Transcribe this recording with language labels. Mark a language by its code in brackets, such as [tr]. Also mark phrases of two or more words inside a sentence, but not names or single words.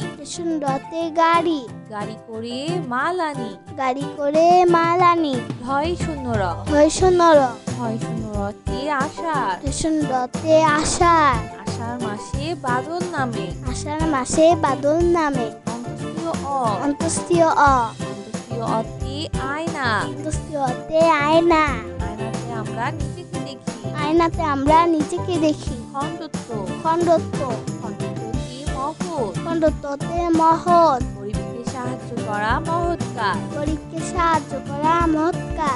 [bn] শূন্যতে গাড়ি গাড়ি করে মাল আনি। গাড়ি করে মাল আনি। ঢয় শূন্য র ডয় শূন্য র ঢয় শূন্য রতে আষাঢ়। শূন্যতে আষাঢ় আষাঢ় মাসে বাদল নামে। আষাঢ় মাসে বাদল নামে। অন্তস্তীয় অ অন্তস্তীয় অ অন্তস্তীয় অতে আয়না। অন্তস্তীয়তে আয়না আয়নাতে আমরা নিজেকে দেখি। আয়নাতে আমরা নিজেকে দেখি। খণ্ডত্ব খণ্ডত্ব খণ্ডত্বতে মহৎ। খণ্ডত্বতে মহৎ গরিবকে সাহায্য করা মহৎ কাজ। গরিবকে সাহায্য করা মহৎ কাজ।